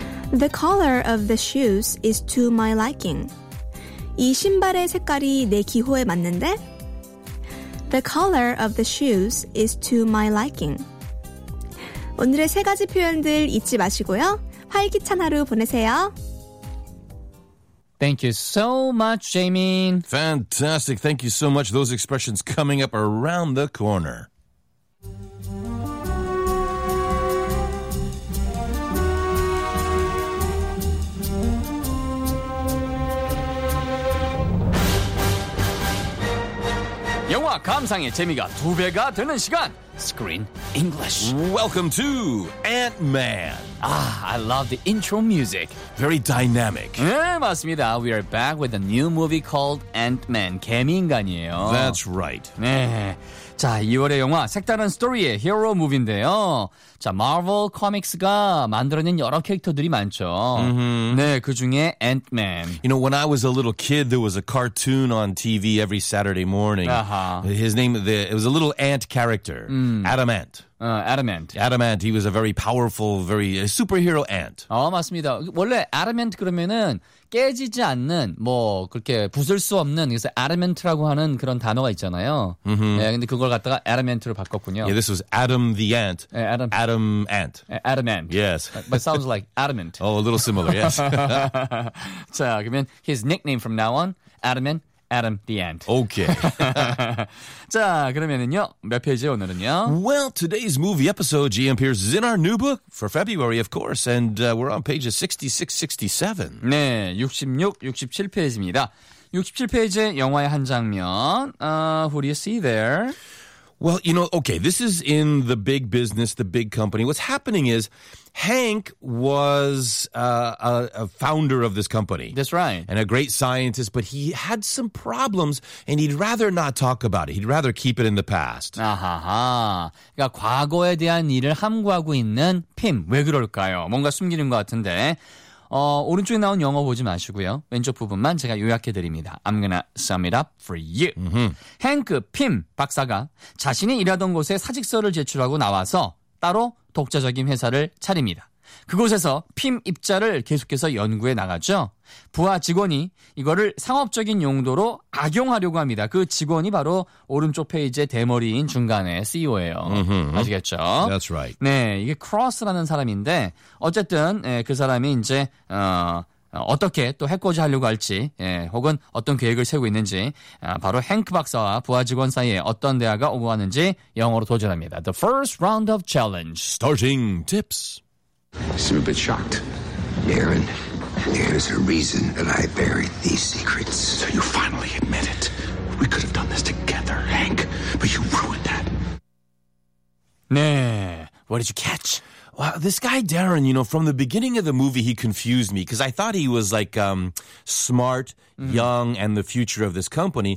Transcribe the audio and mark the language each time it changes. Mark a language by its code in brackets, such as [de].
[en] The color of the shoes is to my liking. [ko] 이 신발의 색깔이 내 기호에 맞는데? [en] The color of the shoes is to my liking. [ko] 오늘의 세 가지 표현들 잊지 마시고요. 활기찬 하루 보내세요. [en] Thank you so much, Jaemin. Fantastic. Thank you so much. Those expressions coming up around the corner. [ko] 영화 감상의 재미가 두 배가 되는 시간, Screen English. [en] Welcome to Ant-Man. Ah, I love the intro music. Very dynamic. [ko] 네, 맞습니다. [en] We are back with a new movie called Ant-Man, [ko] 개미인간이에요. [en] That's right. [ko] 네. 자, 2월의 영화, 색다른 스토리의 히어로 무비인데요. 자, 마블 코믹스가 만들어낸 여러 캐릭터들이 많죠. Mm-hmm. 네, 그 중에 앤트맨. [en] You know, when I was a little kid, there was a cartoon on TV every Saturday morning. Uh-huh. His name, it was a little ant character, Adamant. Adamant. He was a very powerful, very superhero ant. [ko] 맞습니다. 원래 Adamant 그러면은 깨지지 않는 뭐 그렇게 부술 수 없는 그래서 Adamant라고 하는 그런 단어가 있잖아요. 네, 근데 그걸 갖다가 Adamant로 바꿨군요. [en] Yeah, this was Adam the ant. [ko] 네, Adam. [en] Adam ant. Adamant. Yes. But sounds like Adamant. Oh, a little similar. Yes. [ko] 자, 그러면 [en] his nickname from now on, Adamant. Adam the Ant. Okay. [ko] 자, 그러면은요. 몇 페이지에 오늘은요? [en] Well, today's movie episode, GMP, is in our new book for February, of course. And we're on pages 66, 67. [ko] 네, 66, 67페이지입니다. 67페이지의 영화의 한 장면. [en] Who do you see there? Well, you know, okay, this is in the big business, the big company. What's happening is Hank was a founder of this company. That's right. And a great scientist, but he had some problems and he'd rather not talk about it. He'd rather keep it in the past. 아하하. [ko] 그러니까 과거에 대한 일을 함구하고 있는 팀. 왜 그럴까요? 뭔가 숨기는 것 같은데. 오른쪽에 나온 영어 보지 마시고요. 왼쪽 부분만 제가 요약해드립니다. [en] I'm gonna sum it up for you. Mm-hmm. [ko] 헹크 핌 박사가 자신이 일하던 곳에 사직서를 제출하고 나와서 따로 독자적인 회사를 차립니다. 그곳에서 핌 입자를 계속해서 연구해 나가죠. 부하 직원이 이거를 상업적인 용도로 악용하려고 합니다. 그 직원이 바로 오른쪽 페이지의 대머리인 중간에 CEO예요. Mm-hmm. 아시겠죠? [en] That's right. [ko] 네, 이게 크로스라는 사람인데 어쨌든 예, 그 사람이 이제 어떻게 또 해코지 하려고 할지 예, 혹은 어떤 계획을 세우고 있는지 바로 행크 박사와 부하 직원 사이에 어떤 대화가 오고 가는지 영어로 도전합니다. [en] The first round of challenge. Starting tips. I seem a bit shocked. Aaron, there's a reason that I buried these secrets. So you finally admit it. We could have done this together, Hank, but you ruined that. 네, what did you catch? Well, this guy Darren, you know, from the beginning of the movie, he confused me because I thought he was like smart, young, and the future of this company.